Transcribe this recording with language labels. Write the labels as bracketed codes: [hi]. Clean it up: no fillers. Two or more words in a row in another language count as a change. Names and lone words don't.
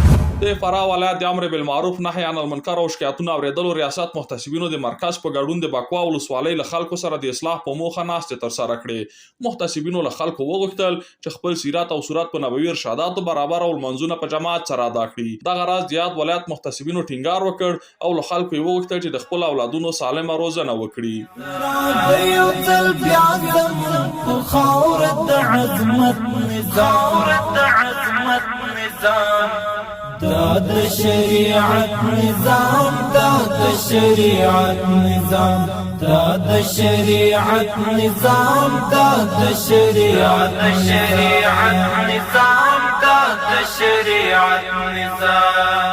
[ps] د فراه ولایت د امر بالمعروف نهی عن المنکر او شکایتونو اوریدلو ریاست محتسبینو د مرکز په ګډون د بکوا ولسوالۍ له خلکو سره د اصلاح په موخه ناستې ترسره کړې. محتسبینو له خلکو وغوښتل چې خپل سیرت او صورت په نبوي ارشاداتو برابر او لمونځونه په جماعت سره ادا کړي. دغه راز د یاد ولایت محتسبینو ټینګار وکړ او له خلکو یې وغوښتل چې د خپلو اولادونو سالمه روزنه وکړي. داد شریعت نظام داد شریعت نظام داد شریعت نظام داد شریعت نظام داد شریعت نظام